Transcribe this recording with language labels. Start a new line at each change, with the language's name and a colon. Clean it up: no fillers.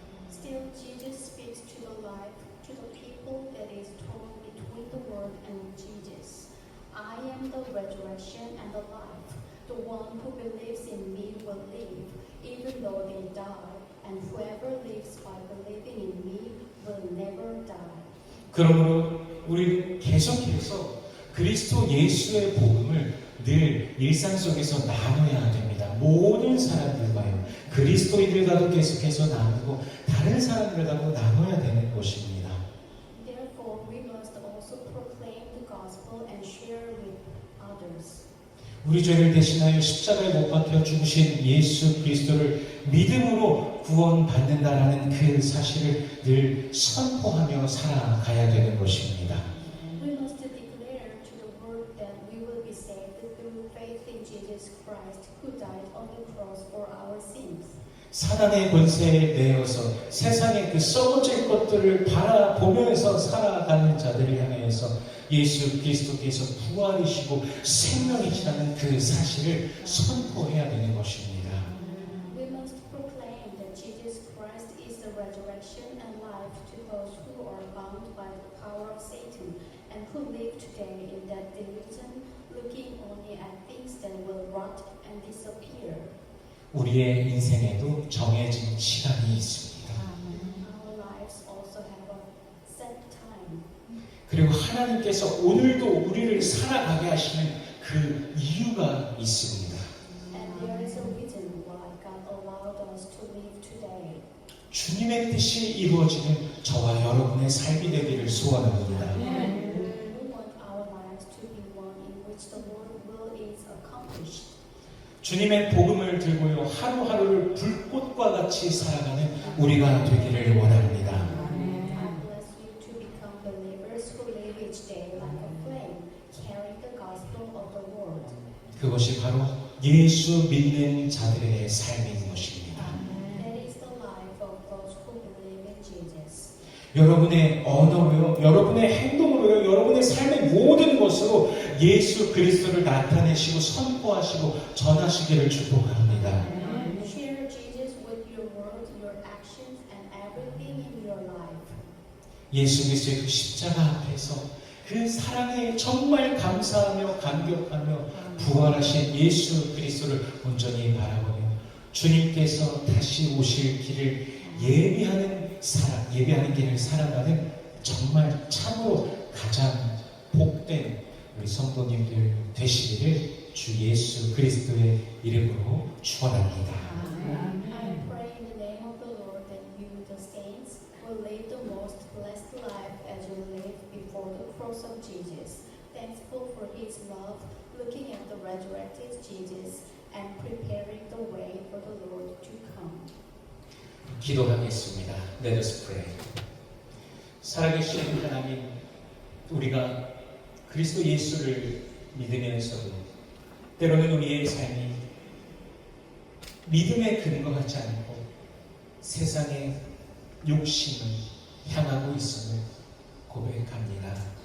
English: Still, Jesus speaks to the life, to the people that is torn between the world and Jesus. I am the resurrection and the life. The one who believes in me will live, even though they die, and whoever lives by believing in me will never die.
Korean: 그러므로 우리는 계속해서 그리스도 예수의 복음을 늘 일상 속에서 나눠야 됩니다. 모든 사람들과요. 그리스도인들과도 계속해서 나누고 다른 사람들과도 나눠야 되는 것입니다.
English: Therefore, we must also proclaim the gospel and share with others.
Korean: 우리 죄를 대신하여 십자가에 못 박혀 죽으신 예수 그리스도를 믿음으로 구원받는다라는 그 사실을 늘 선포하며 살아가야 되는 것입니다.
English: We must declare to the world that we will be saved through faith in Jesus Christ, who died on the cross for our sins.
Korean: 사단의 권세에 매여서 세상의 그 썩어질 것들을 바라보면서 살아가는 자들을 향해서 예수 그리스도께서 부활이시고 생명이시라는 그 사실을 선포해야 되는 것입니다.
English: We must proclaim that Jesus Christ is the resurrection and life to those who are bound by the power of Satan and who live today in that delusion, looking only at things that will rot and disappear.
Korean: 우리의 인생에도 정해진 시간이 있습니다.
English: Our lives also have a set time.
Korean: 그리고 하나님께서 오늘도 우리를 살아가게 하시는 그 이유가 있습니다.
English: And there is a reason why God allowed us to live today.
Korean: 주님의 뜻이 이루어지는 저와 여러분의 삶이 되기를 소원합니다.
English: We want our lives to be one in which the Lord's will is accomplished.
Korean: 주님의 복음을 들고요 하루하루를 불꽃과 같이 살아가는 우리가 되기를 원합니다.
English: I bless you to become believers who live each day like a flame, carrying the gospel of the Lord.
Korean: 그것이 바로 예수 믿는 자들의 삶인 것입니다.
English: That is the life of those who believe in Jesus.
Korean: 여러분의 언어로요, 여러분의 행동으로요, 여러분의 삶의 모든 것으로 예수 그리스도를 나타내시고 선포하시고 전하시기를 축복합니다.
English: Share Jesus with your words, your actions, and everything in your life.
Korean: 예수 그리스도의 그 십자가 앞에서 그 사랑에 정말 감사하며 감격하며 부활하신 예수 그리스도를 온전히 바라보며 주님께서 다시 오실 길을 예비하는 길을 살아가는 정말 참으로 가장 복된 우리 성도님들 되시기를 주 예수 그리스도의 이름으로 축원합니다.
English: I pray in the name of the Lord that you, the saints, will live the most blessed life as you live before the cross of Jesus, thankful for His love, looking at the resurrected Jesus, and preparing the way for the Lord to come.
Korean: 기도하겠습니다.
English: Let us pray.
Korean: 살아계신 하나님, 우리가 그리스도 예수를 믿으면서도 때로는 우리의 삶이 믿음에 근거하지 않고 세상의 욕심을 향하고 있음을 고백합니다.